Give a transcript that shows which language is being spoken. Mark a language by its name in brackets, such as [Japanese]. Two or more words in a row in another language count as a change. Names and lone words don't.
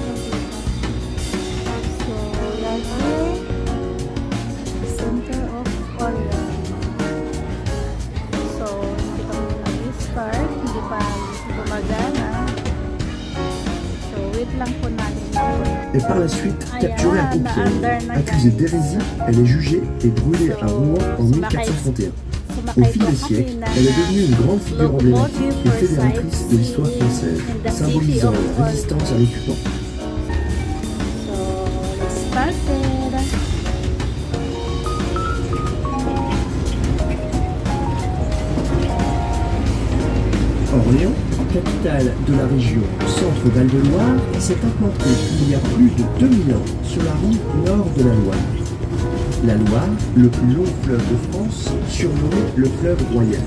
[Filipino] So yan po, Center of Orleans. So hindi pa muna nag-start, hindi pa gumagana. So wait lang po natin. [French] Et par la suite, capturée à Compiègne, accusée d'hérésie, elle est jugée et brûlée à Rouen en 1431. Au fil des siècles, elle est devenue une grande figure emblématique et fédératrice de l'histoire française, symbolisant la résistance à l'occupant. [English] So let's start it. [French] Orléans, capitale de de la région, centre Val-de-Loire, s'est implanté il y a plus de 2000 ans sur la rive nord de la Loire. La Loire, le plus long fleuve de France, surnommé le fleuve royal.